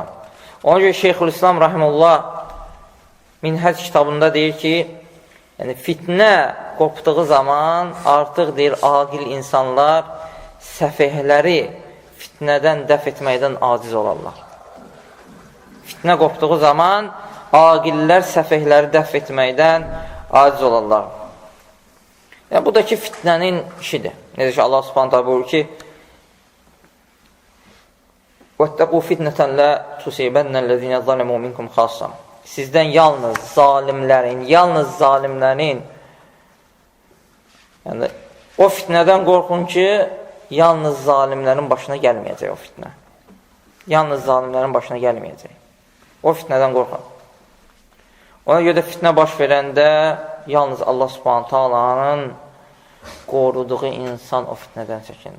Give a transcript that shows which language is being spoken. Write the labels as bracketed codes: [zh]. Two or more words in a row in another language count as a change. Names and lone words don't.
[az] Ona görə Şeyxülislam Rahimullah Minhəc kitabında deyir ki, yəni fitnə qopduğu zaman artıq deyir, aqil insanlar səfehləri fitnədən dəf etməkdən aciz olarlar. Fitnə qopduğu zaman aqillər səfehləri dəf etməkdən aciz olarlar. Yəni, bu da ki, fitnənin işidir. Necə ki, Allah [ar] سبحانه تعالى [az] buyurur ki, [ar] وَاتَّقُوا فِتْنَةً لَا تُصِيبَنَّ الَّذِينَ ظَلَمُوا مِنْكُمْ خَاصًّا. [az] Sizdən yalnız zalimlərin, yəni, o fitnədən qorxun ki, yalnız zalimlərin başına gəlməyəcək o fitnə. Yalnız zalimlərin başına gəlməyəcək. O fitnədən qorxun. Ona görə də fitnə baş verəndə yalnız Allah [ar] سبحانه تعالى [az] qoruduğu insan o fitnədən çəkinir.